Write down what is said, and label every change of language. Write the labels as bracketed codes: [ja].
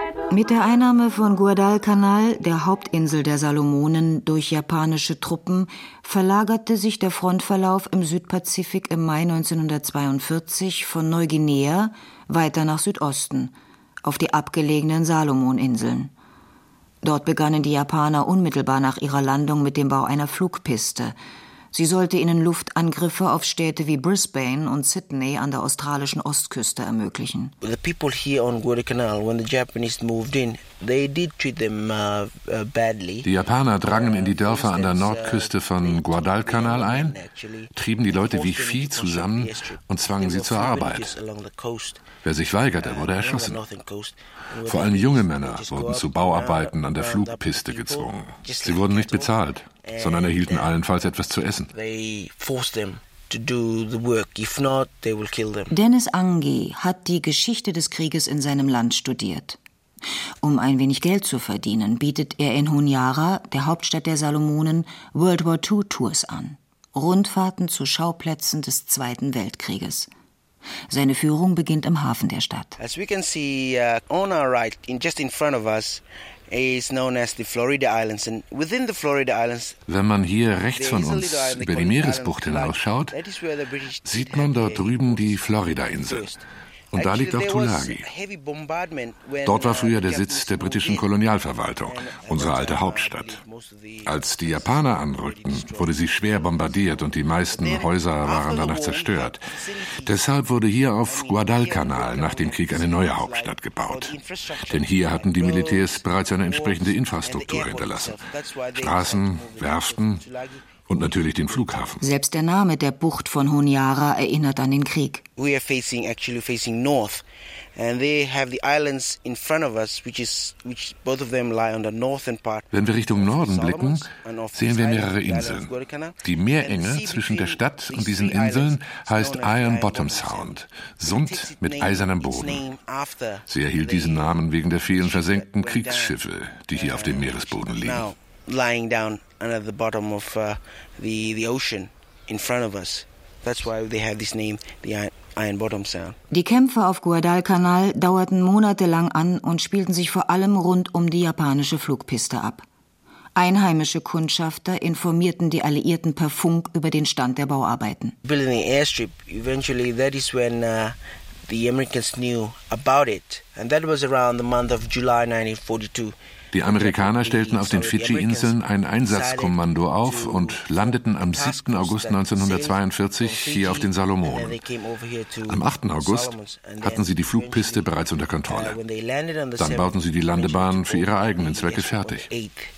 [de] Mit der Einnahme von Guadalcanal, der Hauptinsel der Salomonen, durch japanische Truppen, verlagerte sich der Frontverlauf im Südpazifik im Mai 1942 von Neuguinea weiter nach Südosten, auf die abgelegenen Salomoninseln. Dort begannen die Japaner unmittelbar nach ihrer Landung mit dem Bau einer Flugpiste. Sie sollte ihnen Luftangriffe auf Städte wie Brisbane und Sydney an der australischen Ostküste ermöglichen. [en] The people here on Guadalcanal, when the Japanese moved in, they did treat them badly. [de] Die Japaner drangen in die Dörfer an der Nordküste von Guadalcanal ein, trieben die Leute wie Vieh zusammen und zwangen sie zur Arbeit. Wer sich weigerte, wurde erschossen. Vor allem junge Männer wurden zu Bauarbeiten an der Flugpiste gezwungen. Sie wurden nicht bezahlt, sondern erhielten allenfalls etwas zu essen. Dennis Angi hat die Geschichte des Krieges in seinem Land studiert. Um ein wenig Geld zu verdienen, bietet er in Honiara, der Hauptstadt der Salomonen, World War II-Tours an. Rundfahrten zu Schauplätzen des Zweiten Weltkrieges. Seine Führung beginnt im Hafen der Stadt. [en] As we can see on our right, just in front of us, is known as the Florida Islands. And within the Florida Islands, [de] wenn man hier rechts von uns über die Meeresbucht hinausschaut, sieht man dort drüben die Florida-Insel. Und da liegt auch Tulagi. Dort war früher der Sitz der britischen Kolonialverwaltung, unsere alte Hauptstadt. Als die Japaner anrückten, wurde sie schwer bombardiert und die meisten Häuser waren danach zerstört. Deshalb wurde hier auf Guadalcanal nach dem Krieg eine neue Hauptstadt gebaut. Denn hier hatten die Militärs bereits eine entsprechende Infrastruktur hinterlassen. Straßen, Werften und natürlich den Flughafen. Selbst der Name der Bucht von Honiara erinnert an den Krieg. [en] We are facing north, and they have the islands in front of us, which both of them lie on the northern part. [de] Wenn wir Richtung Norden blicken, sehen wir mehrere Inseln. Die Meerenge zwischen der Stadt und diesen Inseln heißt Iron Bottom Sound, Sund mit eisernem Boden. Sie erhielt diesen Namen wegen der vielen versenkten Kriegsschiffe, die hier auf dem Meeresboden liegen. [en] Lying down under the bottom of the ocean in front of us. That's why they have this name, the Iron Bottom Sound. [de] Die Kämpfe auf Guadalcanal dauerten monatelang an und spielten sich vor allem rund um die japanische Flugpiste ab. Einheimische Kundschafter informierten die Alliierten per Funk über den Stand der Bauarbeiten. [en] Building the airstrip, eventually that is when the Americans knew about it. And that was around the month of July 1942. [de] Die Amerikaner stellten auf den Fidschi-Inseln ein Einsatzkommando auf und landeten am 7. August 1942 hier auf den Salomonen. Am 8. August hatten sie die Flugpiste bereits unter Kontrolle. Dann bauten sie die Landebahn für ihre eigenen Zwecke fertig.